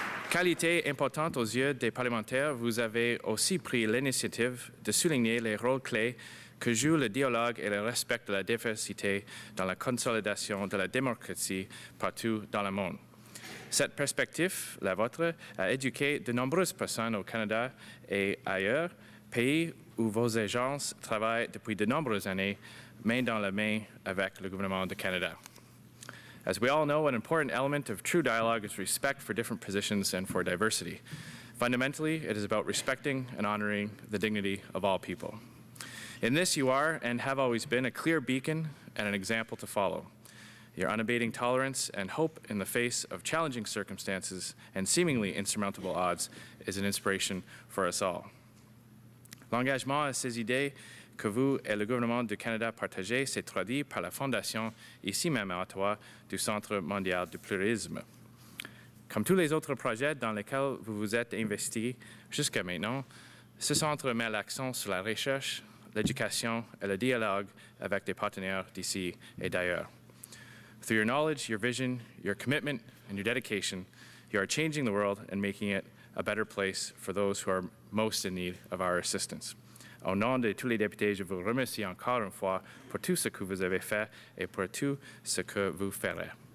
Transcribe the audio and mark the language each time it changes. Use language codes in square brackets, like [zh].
[fr] Qualité importante aux yeux des parlementaires, vous avez aussi pris l'initiative de souligner les rôles clés que jouent le dialogue et le respect de la diversité dans la consolidation de la démocratie partout dans le monde. Cette perspective, la vôtre, a éduqué de nombreuses personnes au Canada et ailleurs, pays où vos agences travaillent depuis de nombreuses années, main dans la main avec le gouvernement du Canada. [en] As we all know, an important element of true dialogue is respect for different positions and for diversity. Fundamentally, it is about respecting and honoring the dignity of all people. In this, you are and have always been a clear beacon and an example to follow. Your unabating tolerance and hope in the face of challenging circumstances and seemingly insurmountable odds is an inspiration for us all. [fr] L'engagement à ces idées que vous et le gouvernement du Canada partagez s'est traduit par la fondation, ici même à Ottawa, du Centre mondial du pluralisme. Comme tous les autres projets dans lesquels vous vous êtes investi jusqu'à maintenant, ce centre met l'accent sur la recherche, l'éducation et le dialogue avec des partenaires d'ici et d'ailleurs. [en] Through your knowledge, your vision, your commitment, and your dedication, you are changing the world and making it a better place for those who are most in need of our assistance. [fr] Au nom de tous les députés, je vous remercie encore une fois pour tout ce que vous avez fait et pour tout ce que vous ferez.